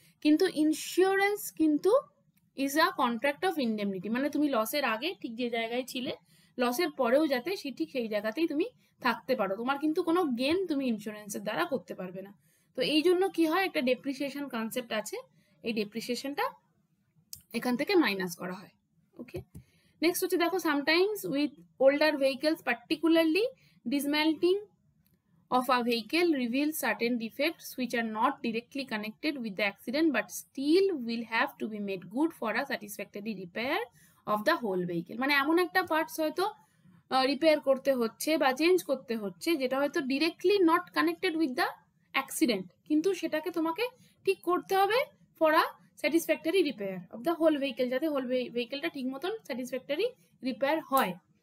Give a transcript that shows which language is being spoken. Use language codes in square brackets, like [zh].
[bn] কিন্তু ইন্স্যুরেন্স কিন্তু [en] is a contract of indemnity, [bn] মানে তুমি লসের আগে ঠিক যে জায়গায় ছিলে, লসের পরেও যাতে ঠিক সেই জায়গাতেই তুমি থাকতে পারো, তোমার কিন্তু কোনো গেন তুমি ইন্স্যুরেন্সের দ্বারা করতে পারবে না। তো এই জন্য কি হয়, একটা ডেপ্রিসিয়েশন কনসেপ্ট আছে, এই ডেপ্রিসিয়েশনটা এখান থেকে মাইনাস করা হয়। ওকে, [en] next [bn] হচ্ছে দেখো, [en] Sometimes with older vehicles particularly dismantling of a vehicle reveals certain defects which are not directly connected with the accident but still will have to be made good for a satisfactory repair of the whole vehicle. [bn] মানে এমন একটা parts হয়তো repair করতে হচ্ছে বা change করতে হচ্ছে যেটা হয়তো [en] directly not connected with the accident, [bn] কিন্তু সেটাকে তোমাকে ঠিক করতে হবে [en] for a satisfactory repair of the whole vehicle, [bn] যাতে হোল ভেহিকেলটা ঠিক মতন স্যাটিসফ্যাক্টরি রিপেয়ার হয়।